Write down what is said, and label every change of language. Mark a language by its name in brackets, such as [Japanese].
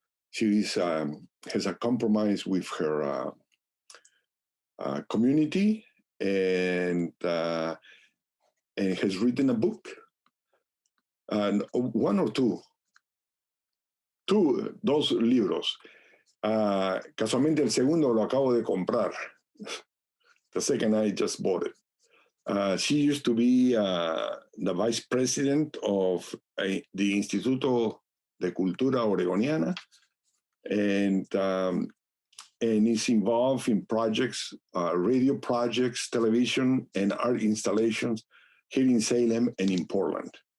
[English] She has a compromise with her community, and has written a book, and one or two, [Spanish] dos libros. Casualmente el segundo lo acabo de comprar. [English] The second I just bought it. She used to be the vice president of the Instituto de Cultura Oregoniana, and is involved in projects, radio projects, television, and art installations here in Salem and in Portland.